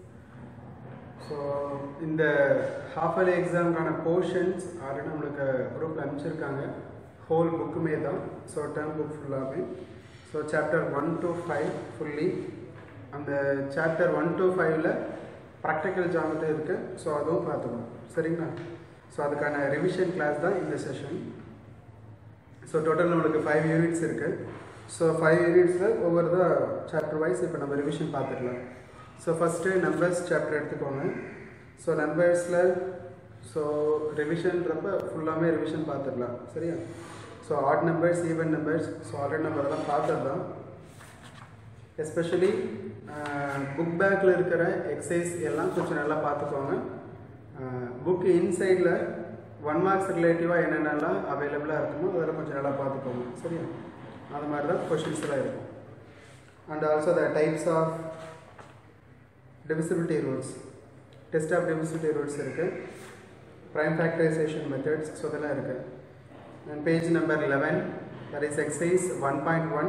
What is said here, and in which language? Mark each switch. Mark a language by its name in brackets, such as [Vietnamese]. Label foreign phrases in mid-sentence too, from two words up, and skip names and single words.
[English] So, in the half-yearly exam portions already we group whole book so term book full. So chapter 1 to 5 fully, and the chapter 1 to 5 practical geometry so [Tamil] அதோ பாத்துக்கோம் சரினா. [English] So adukana revision class da in this session. So total namakku 5 units irukku. So 5 units over the chapter wise [Tamil] இப்போ நாம [English] revision paathukalam. So first numbers chapter edukonga. So numbers la so revision rappa full revision [Tamil] பாத்துக்கலாம் சரியா. [English] So odd numbers, even numbers, so already number [Tamil] எல்லாம் பாத்துள்ள. [English] Especially book bag [Tamil] ல இருக்குற exercise எல்லாம் கொஞ்சம் நல்லா பாத்துக்கோங்க. [English] Book inside [Tamil] la 1 marks relative enna available இருக்குமோ அதை கொஞ்சம் நல்லா பாத்துக்கோங்க சரியா. அதே மாதிரி தான் questions ல இருக்கும். [English] And also the types of divisibility rules, test of divisibility rules irukku, prime factorization methods, so [Tamil] அதுல இருக்கு. [English] And page number 11, that is exercise 1.1.